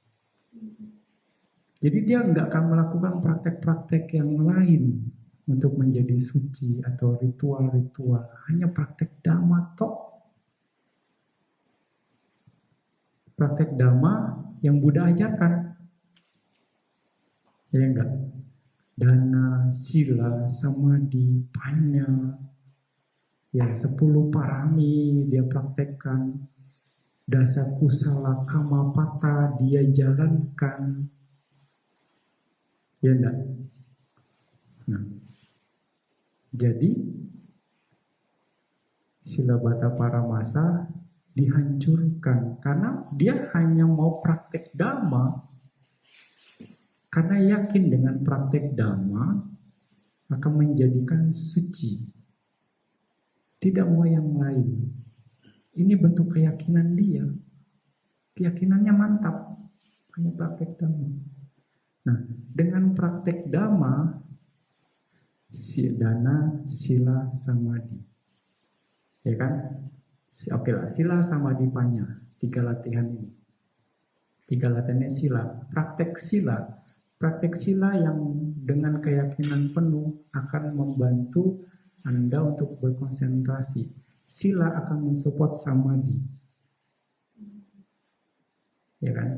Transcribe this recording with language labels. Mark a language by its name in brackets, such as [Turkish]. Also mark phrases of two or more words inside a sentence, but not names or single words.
[Indonesian] Jadi dia enggak akan melakukan praktek-praktek yang lain untuk menjadi suci atau ritual-ritual, hanya praktek Dhamma tok. Praktek Dhamma yang Buddha ajarkan. Ya enggak? [Pali] Dana, sila, samadhi, panya. [Indonesian] Ya, 10 parami dia praktekkan. [Pali] Dasa kusala kamapata [Indonesian] dia jalankan. Ya enggak? Nah, jadi [Pali] Silabata Paramasa [Indonesian] dihancurkan karena dia hanya mau praktek Dhamma, karena yakin dengan praktek Dhamma akan menjadikan suci, tidak mau yang lain. Ini bentuk keyakinan dia, keyakinannya mantap, hanya praktek Dhamma. Nah, dengan praktek Dhamma, [Pali] dana, sila, samadhi, [Indonesian] ya kan? Oke lah, [Pali] sila samadhi panya, [Indonesian] 3 latihan ini. Tiga latennya sila. Praktek sila yang dengan keyakinan penuh akan membantu Anda untuk berkonsentrasi. Sila akan mensupport samadhi. Ya kan?